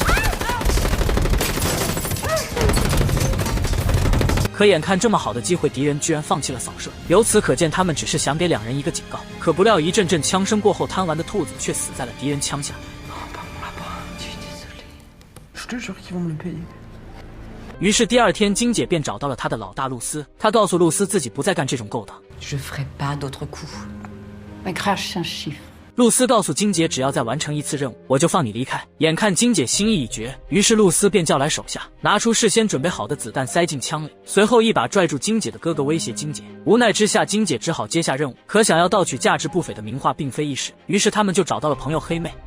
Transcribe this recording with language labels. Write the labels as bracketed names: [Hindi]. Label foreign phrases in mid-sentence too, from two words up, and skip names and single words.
[Chinese] 可眼看这么好的机会，敌人居然放弃了扫射，由此可见他们只是想给两人一个警告。可不料一阵阵枪声过后，贪玩的兔子却死在了敌人枪下。于是第二天，金姐便找到了她的老大露丝，她告诉露丝自己不再干这种勾当。 [French] Je ferai pas d'autres coups. Ma crache un chiffre. [Chinese] 露丝告诉金姐，只要再完成一次任务，我就放你离开。眼看金姐心意已决，于是露丝便叫来手下，拿出事先准备好的子弹塞进枪里，随后一把拽住金姐的哥哥，威胁金姐。无奈之下，金姐只好接下任务。可想要盗取价值不菲的名画并非易事，于是他们就找到了朋友黑妹。